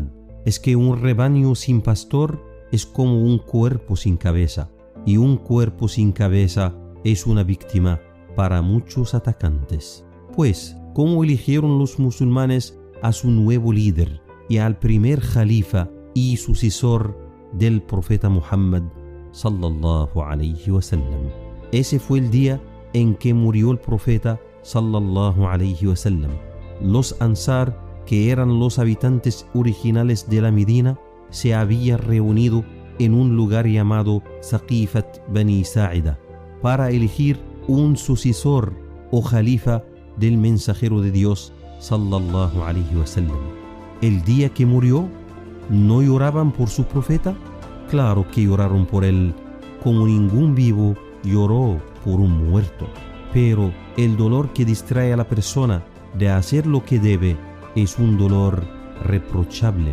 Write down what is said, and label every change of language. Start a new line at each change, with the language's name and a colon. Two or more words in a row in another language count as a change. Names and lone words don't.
Spanish: Es que un rebaño sin pastor es como un cuerpo sin cabeza, y un cuerpo sin cabeza es una víctima para muchos atacantes. Pues, ¿cómo eligieron los musulmanes a su nuevo líder y al primer jalifa y sucesor del profeta Muhammad
Arabic: صلى الله عليه وسلم?
Spanish: Ese fue el día en que murió el profeta
Arabic: صلى الله عليه وسلم.
Spanish: Los Ansar, que eran los habitantes originales de la Medina, se habían reunido en un lugar llamado Saqifat Bani Sa'ida para elegir un sucesor o jalifa del mensajero de Dios
Arabic: صلى الله عليه وسلم.
Spanish: El día que murió, ¿no lloraban por su profeta? Claro que lloraron por él, como ningún vivo lloró por un muerto. Pero el dolor que distrae a la persona de hacer lo que debe es un dolor reprochable.